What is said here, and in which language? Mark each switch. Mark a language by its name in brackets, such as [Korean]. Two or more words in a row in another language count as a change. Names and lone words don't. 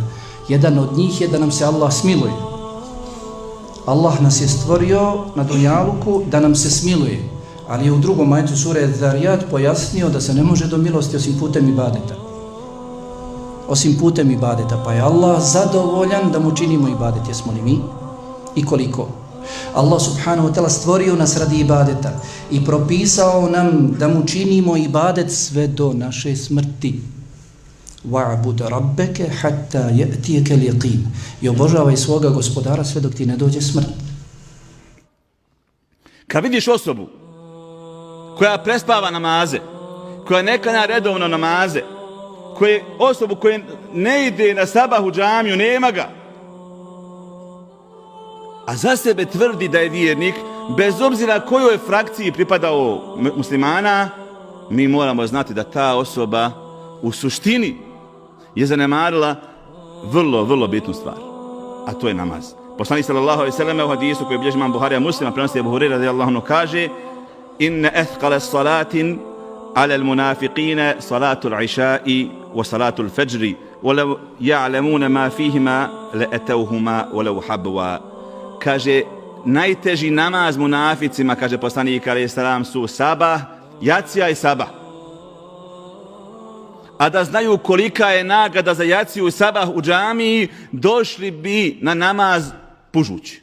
[Bosnian] Jedan od njih je da nam se Allah smiluje. Allah nas je stvorio na dunjaluku da nam se smiluje. Ali je u drugom ajetu sure Zarijat pojasnio da se ne može do milosti osim putem ibadeta. Osim putem ibadeta. Pa je Allah zadovoljan da mu činimo ibadet. Jesmo li mi? I koliko? Allah [Arabic] سبحانه وتعالى [Bosnian] stvorio nas radi ibadeta i propisao nam da mu činimo ibadet sve do naše smrti. [Arabic] واعبد ربك حتى يأتيك اليقين. [Bosnian] I obožavaj svoga gospodara sve dok ti ne dođe smrt. Kad vidiš osobu koja prespava namaze, koja ne klanja redovno namaze, osobu koja ne ide na sabah u džamiju, nema ga, a za sebe tvrdi da je vjernik, bez obzira kojoj frakciji pripadao muslimana, mi moramo znati da ta osoba u suštini je zanemarila vrlo bitnu stvar, a to je namaz. Poslanik [Arabic] صلى الله عليه وسلم [Bosnian] u hadisu koji bilježi Imam Buharija Muslima prenosi Abu Hurajra [Arabic] رضي الله عنه [Bosnian] kaže: [Arabic] "إن أثقل صلاة على المنافقين صلاة العشاء وصلاة الفجر ولو يعلمون ما فيهما لأتوهما ولو حبوا ya'lamuna ma fihima la atawhuma wa law habwa." [Bosnian] Kaže, najteži namaz munaficima, kaže poslanik [Arabic] عليه السلام, [Bosnian] su sabah, jacija i sabah. A da znaju kolika je nagrada za jaciju i sabah u džamiji, došli bi na namaz pužući.